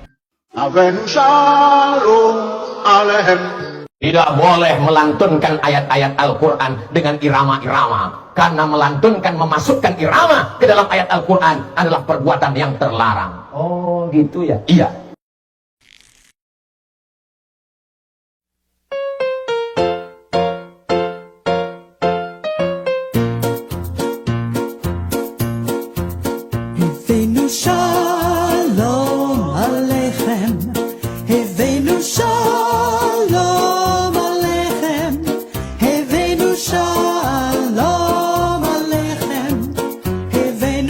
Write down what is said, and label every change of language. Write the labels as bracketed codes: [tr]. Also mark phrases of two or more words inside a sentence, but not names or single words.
[id] Tidak boleh melantunkan ayat-ayat Al-Quran dengan irama-irama. Karena melantunkan, memasukkan irama ke dalam ayat Al-Quran adalah perbuatan yang terlarang. Oh gitu ya? Iya. [he] הבאנו שלום עליכם, הבאנו שלום עליכם, הבאנו שלום עליכם, הבאנו